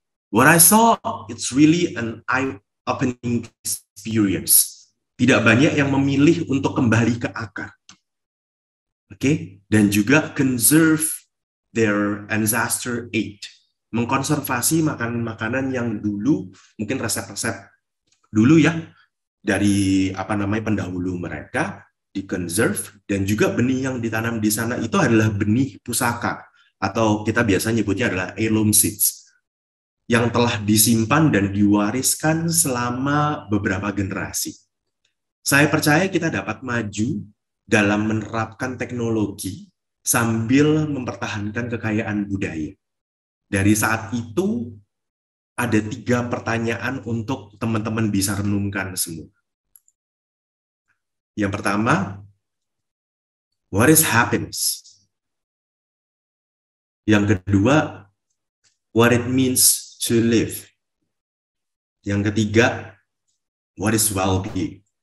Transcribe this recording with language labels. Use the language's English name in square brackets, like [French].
[English] What I saw, it's really an eye-opening experience. [Indonesian] Tidak banyak yang memilih untuk kembali ke akar. Oke? Dan juga [English] conserve their ancestor ate. [Indonesian] Mengkonservasi makanan-makanan yang dulu, mungkin resep-resep dulu ya, dari pendahulu mereka, di-conserve, dan juga benih yang ditanam di sana itu adalah benih pusaka, atau kita biasa nyebutnya adalah heirloom seeds, yang telah disimpan dan diwariskan selama beberapa generasi. Saya percaya kita dapat maju dalam menerapkan teknologi sambil mempertahankan kekayaan budaya. Dari saat itu, ada 3 pertanyaan untuk teman-teman bisa renungkan semua. Yang pertama, [English] what is happiness? [Indonesian] Yang kedua, [English] what it means to live. [Indonesian] Yang ketiga, [English] what is well-being?